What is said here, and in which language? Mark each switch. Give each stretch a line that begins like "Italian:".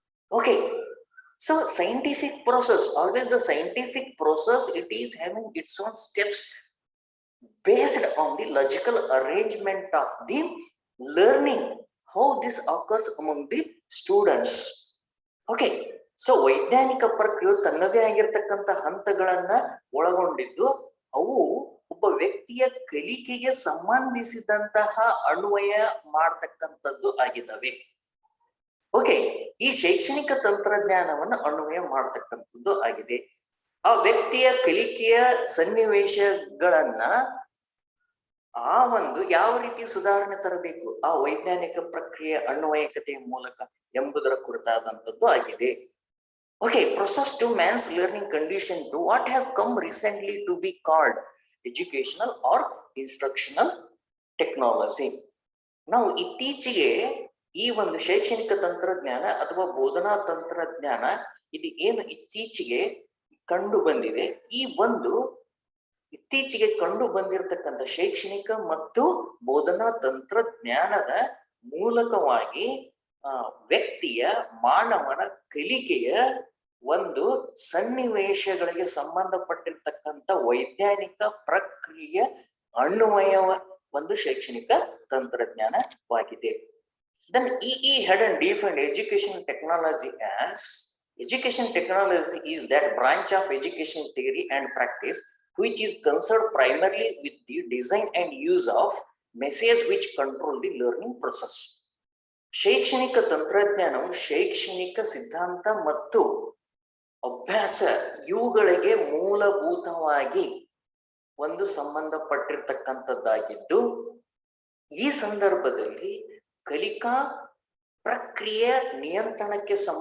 English: Okay, so scientific process, always the scientific process, it is having its own steps based on the logical arrangement of the learning, how this occurs among the students.
Kannada: Okay, so ವೈಜ್ಞಾನಿಕ ಪ್ರಕ್ರಿಯೆಯು ತನ್ನದೇ ಆಗಿರ್ತಕ್ಕಂಥ ಹಂತಗಳನ್ನ ಒಳಗೊಂಡಿದ್ದು ಅವು ಒಬ್ಬ ವ್ಯಕ್ತಿಯ ಕಲಿಕೆಗೆ ಸಂಬಂಧಿಸಿದಂತಹ ಅನ್ವಯ ಮಾಡ್ತಕ್ಕಂಥದ್ದು ಆಗಿದ್ದಾವೆ. ಓಕೆ, ಈ ಶೈಕ್ಷಣಿಕ ತಂತ್ರಜ್ಞಾನವನ್ನು ಅನ್ವಯ ಮಾಡ್ತಕ್ಕಂಥದ್ದು ಆಗಿದೆ. ಆ ವ್ಯಕ್ತಿಯ ಕಲಿಕೆಯ ಸನ್ನಿವೇಶಗಳನ್ನ ಆ ಒಂದು ಯಾವ ರೀತಿ ಸುಧಾರಣೆ ತರಬೇಕು ಆ ವೈಜ್ಞಾನಿಕ ಪ್ರಕ್ರಿಯೆ ಅನ್ವಯಿಕತೆಯ ಮೂಲಕ ಎಂಬುದರ ಕುರಿತಾದಂಥದ್ದು ಆಗಿದೆ.
English: Okay, process to man's learning condition to what has come recently to be called educational or instructional technology.
Kannada: ನಾವು ಇತ್ತೀಚೆಗೆ ಈ ಒಂದು ಶೈಕ್ಷಣಿಕ ತಂತ್ರಜ್ಞಾನ ಅಥವಾ ಬೋಧನಾ ತಂತ್ರಜ್ಞಾನ ಇದು ಏನು ಇತ್ತೀಚೆಗೆ ಕಂಡು ಬಂದಿದೆ, ಈ ಒಂದು ಇತ್ತೀಚೆಗೆ ಕಂಡು ಬಂದಿರತಕ್ಕಂಥ ಶೈಕ್ಷಣಿಕ ಮತ್ತು ಬೋಧನಾ ತಂತ್ರಜ್ಞಾನದ ಮೂಲಕವಾಗಿ ವ್ಯಕ್ತಿಯ ಮಾನವನ ಕಲಿಕೆಯ ಒಂದು ಸನ್ನಿವೇಶಗಳಿಗೆ ಸಂಬಂಧಪಟ್ಟಿರ್ತಕ್ಕಂಥ ವೈಜ್ಞಾನಿಕ ಪ್ರಕ್ರಿಯೆ ಅನ್ವಯ ಒಂದು ಶೈಕ್ಷಣಿಕ ತಂತ್ರಜ್ಞಾನವಾಗಿದೆ.
English: Then E.E. Haddon defined education technology as education technology is that branch of education theory and practice which is concerned primarily with the design and use of messages which control the learning process.
Kannada: ಶೈಕ್ಷಣಿಕ ತಂತ್ರಜ್ಞಾನವು ಶೈಕ್ಷಣಿಕ ಸಿದ್ಧಾಂತ ಮತ್ತು ಅಭ್ಯಾಸ ಇವುಗಳಿಗೆ ಮೂಲಭೂತವಾಗಿ ಒಂದು ಸಂಬಂಧಪಟ್ಟಿರ್ತಕ್ಕಂಥದ್ದಾಗಿದ್ದು, ಈ ಸಂದರ್ಭದಲ್ಲಿ ಕಲಿಕಾ ಪ್ರಕ್ರಿಯೆ ನಿಯಂತ್ರಣಕ್ಕೆ